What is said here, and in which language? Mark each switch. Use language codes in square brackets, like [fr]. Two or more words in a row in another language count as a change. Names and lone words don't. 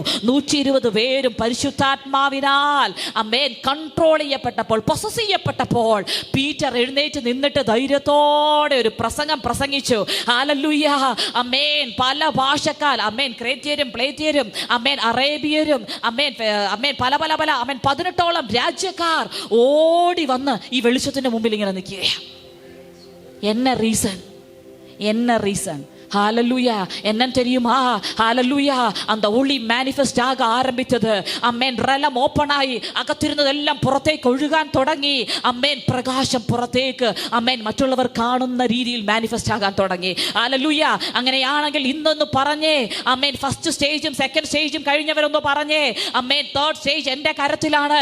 [ml] 120 പേരും പരിശുദ്ധാത്മാവിനാൽ അമേൻ കൺട്രോൾ ചെയ്യപ്പെട്ടപ്പോൾ, പൊസസ് ചെയ്യപ്പെട്ടപ്പോൾ പീറ്റർ എഴുന്നേറ്റ് നിന്നിട്ട് ധൈര്യത്തോടെ ഒരു പ്രസംഗം പ്രസംഗിച്ചു. ഹല്ലേലൂയ അമേൻ. പല ഭാഷക്കാർ അമേൻ, ക്രേത്യരും പ്ലേത്യരും അമേൻ, അറേബ്യരും അമേൻ അമേൻ പല പല പല അമേൻ 18ഓളം രാജ്യക്കാർ ഓടി വന്ന് ഈ വെളിച്ചത്തിന്റെ മുമ്പിൽ ഇങ്ങനെ നിൽക്കുകയാണ്. [ta] என்ன ரீசன் ஹalleluya. என்னன்னு தெரியுமா? ஹalleluya. அந்த ஒளி [ml] മാനിഫെസ്റ്റ് ആക ആരംഭിച്ചത് അമ്മേൻ റലം ഓപ്പൺ ആയി അകത്തിരുന്നതെല്ലാം പുറത്തേക്ക് ഒഴുകാൻ തുടങ്ങി. അമ്മേൻ പ്രകാശം പുറത്തേക്ക് അമ്മേൻ മറ്റുള്ളവർ കാണുന്ന രീതിയിൽ മാനിഫെസ്റ്റ് ആകാൻ തുടങ്ങി. ഹല്ലേലൂയ. അങ്ങനെയാണെങ്കിൽ ഇന്നൊന്ന് പറഞ്ഞേ അമ്മേൻ, [en] first stage-um second stage-um [ml] കഴിഞ്ഞവരൊന്ന് പറഞ്ഞേ അമ്മേൻ, [en] third stage [ml] എൻ്റെ കരത്തിലാണ്.